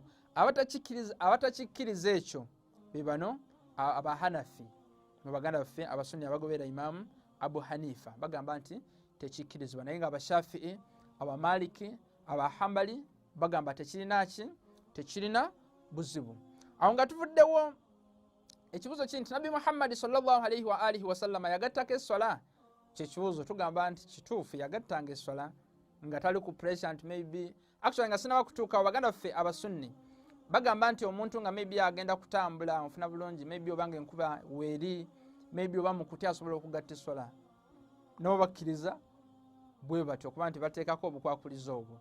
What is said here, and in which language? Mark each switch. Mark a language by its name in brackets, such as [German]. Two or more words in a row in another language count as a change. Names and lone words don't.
[Ganda] Abatakikkiriza ekyo be bano abahanafi, mu baganda baffe abasunni abagoberera Imaamu Abu Hanifa, bagamba nti tekikkirizibwa. Naye nga abashafii, abamaliki, abahambali bagamba tekirina buzibu. Awo nga tuvuddewo, ekibuuzo kiri nti Nabi Muhammad [Arabic] صلى الله عليه وآله وسلم [Ganda] yagattako esswala. Kyekibuuzo tugamba nti kituufu, yagattanga esswala nga tali ku pressure nti [English] maybe actually [Ganda] nga sinaba kutuuka. Baganda baffe abasunni bagamba nti omuntu nga maybe agenda kutambula, onfuna bulungi, maybe obanga enkuba weeri, maybe oba mukutya asobola okugatta esswala, nabo bakkiriza bwe batyo okuba nti bateekako obukwakulizo obwo.